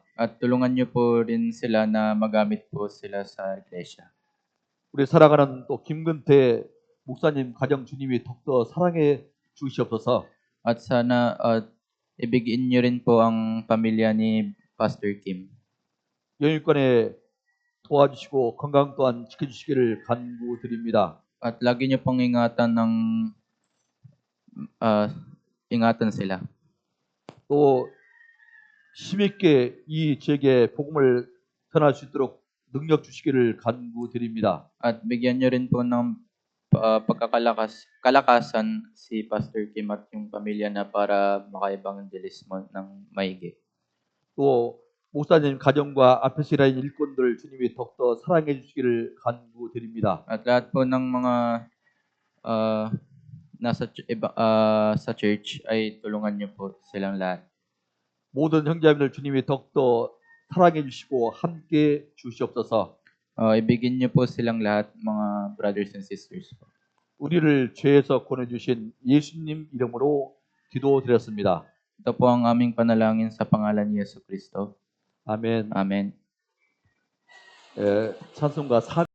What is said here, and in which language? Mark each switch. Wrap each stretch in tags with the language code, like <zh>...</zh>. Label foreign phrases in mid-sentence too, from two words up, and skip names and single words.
<tl>At tulungan niyo po rin sila na magamit po sila sa iglesia.</tl> <ko>우리 살아가는 또 김근태 목사님 가정 주님이 더욱더 사랑해 주시옵소서.</ko> <tl>At sana ibigin niyo rin po ang pamilya ni Pastor Kim.</tl> <ko>영육간에 도와주시고 건강 또한 지켜주시기를 간구드립니다.</ko> <tl>At lagi niyo pong ingatan sila.</tl> <ko>또 힘있게 이 지역에 복음을 전할 수 있도록 능력 주시기를 간구드립니다.</ko> <tl>At bigyan niyo rin po ng kalakasan si Pastor Kim at yung pamilya na para maka-evangelismo ng maigi.</tl> <ko>또 목사님 가정과 앞에서 일하는 일꾼들 주님이 더욱더 사랑해 주시기를 간구드립니다.</ko> <tl>At lahat po ng mga sa church ay tulungan niyo po silang lahat.</tl> <ko>모든 형제자매들 주님이 더욱더 사랑해 주시고 함께 주시옵소서.</ko> <tl>Ibigin niyo po silang lahat, mga</tl> <en>brothers and sisters</en> <tl>po.</tl> <ko>우리를 죄에서 구원해 주신 예수님 이름으로 기도드렸습니다.</ko> <tl>Ito po ang aming panalangin sa pangalan ni Yesu Kristo.</tl> <ko>아멘.</ko> <tl>Amen.</tl> <ko>찬송가</ko>